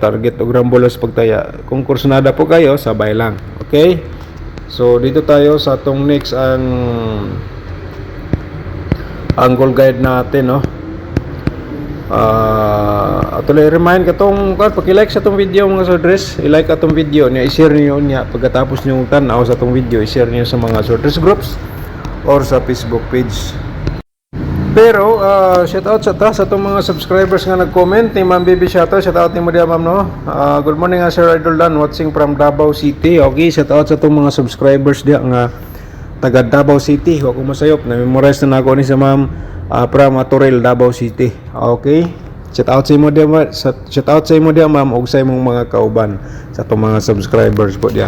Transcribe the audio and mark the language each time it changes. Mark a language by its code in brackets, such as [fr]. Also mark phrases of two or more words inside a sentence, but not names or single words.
[ceb] Target o grambolas pagtaya. [tl] Kung kursunada po kayo, [ceb] sabay lang. Okay. So dito tayo sa atong next ang angle guide natin, no. Atuloy remind katong paki-like sa atong video mga sodres, i-like atong video niya, i-share niyo niya pagkatapos niyo tan-aw sa atong video, i-share niyo sa mga sodres groups or sa Facebook page. Pero [en] shout out [ceb] sa atong mga subscribers nga nag-comment ni Ma'am Baby Shato, [en] shout out [ceb] ni mo dia ma'am, no. [en] Good morning Sir Idol Dan watching from Davao City. [ceb] Okay, [en] shout out [ceb] sa atong mga subscribers dia nga taga Davao City. Wa ko masayop na memorize na nako ni sa ma'am from Toril, Davao City. Okay. [en] Shout out [ceb] sa imo dia ma'am og sa imong mga kauban sa atong mga subscribers po diyan.